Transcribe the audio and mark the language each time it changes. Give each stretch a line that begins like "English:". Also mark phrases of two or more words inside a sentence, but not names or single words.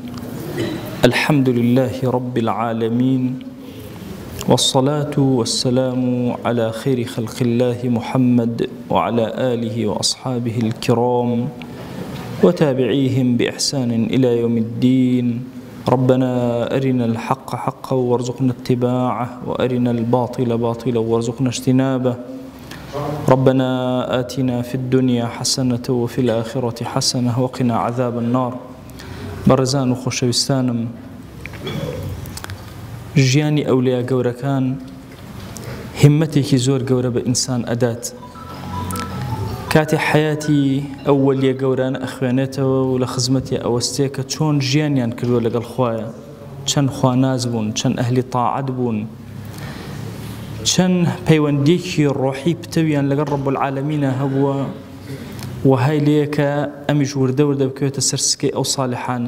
Arabic: الحمد لله رب العالمين، والصلاة والسلام على خير خلق الله محمد وعلى آله وأصحابه الكرام وتابعيهم بإحسان إلى يوم الدين. ربنا أرنا الحق حقا وارزقنا اتباعه، وأرنا الباطل باطلا وارزقنا اجتنابه. ربنا آتنا في الدنيا حسنة وفي الآخرة حسنة وقنا عذاب النار.
Central Kurdish: برزان وخوشوستانم، ژیانی ئەولیا گەورەکان هیمەتێکی زۆر گەورە بە ئینسان ئەدات. کاتێ حیاتی ئەوەلیە گەورانە ئەخوێنێتەوە و لە خزمەتی ئەوەستێ کە چۆن ژیانیان کردووە لەگەڵ خوایە، چەند خواناز بوون، چەند ئەهلی تاعەت بوون، چەند پەیوەندیەکی ڕۆحی پتەویان لەگەڵ ڕەب العالەمینە هەبووە، وهای لێیە کە ئەمیش وردە وردە بکەوێتە سەر سکەی ئەو ساڵحانە.